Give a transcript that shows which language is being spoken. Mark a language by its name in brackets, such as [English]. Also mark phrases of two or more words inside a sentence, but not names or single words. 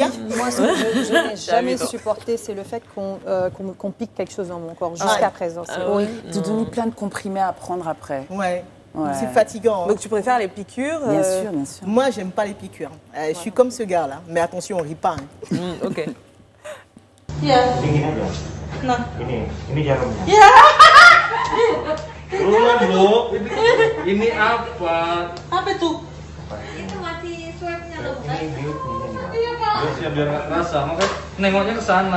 [French] Moi, ce que je n'ai jamais supporté, c'est le fait qu'on pique quelque chose dans mon corps, jusqu'à présent. C'est horrible. Te donner plein de comprimés à prendre après. Ouais. C'est fatigant. Donc tu préfères les piqûres? Bien sûr. Moi, j'aime pas les piqûres. Je suis comme ce gars-là. Mais attention, on rit pas. Ok. [Indonesian] Nah. Ini jarumnya. Ya. Bu. Ini apa? Apa itu? Itu masih swabnya loh, Pak. Iya, Pak. Terus ya biar nggak kerasa, makanya nengoknya ke sana.